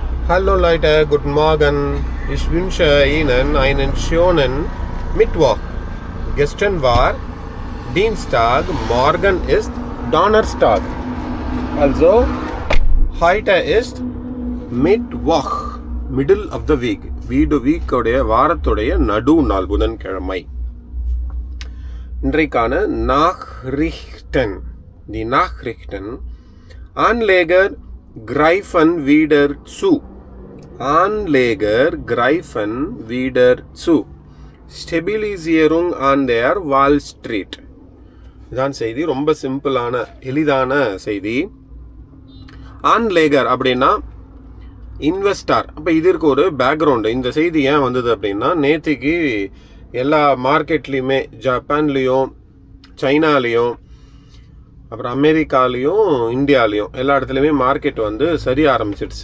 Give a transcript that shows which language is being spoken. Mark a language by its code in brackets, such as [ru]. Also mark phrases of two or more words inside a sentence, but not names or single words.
[de] Hallo Leute, guten Morgen. Ich wünsche Ihnen einen schönen Mittwoch. Gestern war Dienstag, morgen ist Donnerstag. Also, heute ist Mittwoch, [en] middle of the week. [ta] Week உடைய வாரத்துடைய நடு நாள் புதன்கிழமை. இன்றைக்கான Nachrichten. [de] Die Nachrichten. Anleger greifen wieder zu. Anleger greifen wieder zu. Stabilisierung an der Wall Street. [ta] இதான் செய்தி. ரொம்ப சிம்பிளான எளிதான செய்தி. ஆன்லேகர் அப்படின்னா இன்வெஸ்டார். அப்போ இதற்கு ஒரு பேக்ரவுண்டு. இந்த செய்தி ஏன் வந்தது அப்படின்னா, நேற்றுக்கு எல்லா மார்க்கெட்லேயுமே ஜப்பான்லேயும் சைனாலேயும் அப்புறம் அமெரிக்காலேயும் இந்தியாலேயும் எல்லா இடத்துலையுமே மார்க்கெட் வந்து சரிய ஆரம்பிச்சிடுச்சு.